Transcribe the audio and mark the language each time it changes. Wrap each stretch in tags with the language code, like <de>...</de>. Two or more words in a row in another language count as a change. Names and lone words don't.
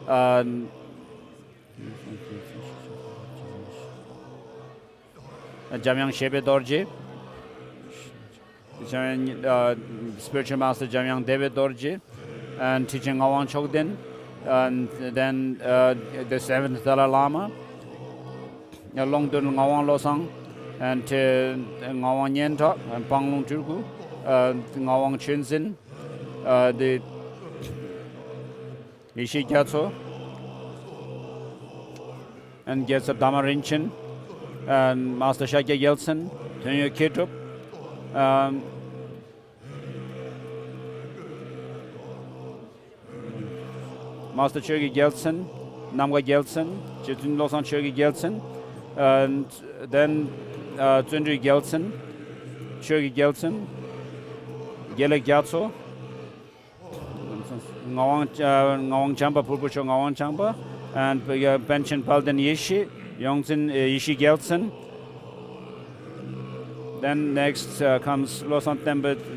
<en>Jamyang Shebe Dorje, spiritual master Jamyang David Dorje, and teaching Awang Chokden. And then the seventh Dalai Lama, Longdun Ngawang Losang, and Ngawang Nyentok, and Panglong Turku, Ngawang Chunzin, the Ishi Gyatso, and Gyatso Damarinchen, and Master Shakya Yeltsin, Tenyo Kitup, Master Chogi Gyaltsen, Namga Gyaltsen, Chitun Losang Chogi Gyaltsen, and then Tsundri Gyaltsen, Chogi Gyaltsen, Gyalek Gyatso, Ngawang Champa, Pulpucho Ngawang Champa, and Penchen Palden Yishi, Yongzin Yishi Gyaltsen. Then next comes Losang Tembet.</en>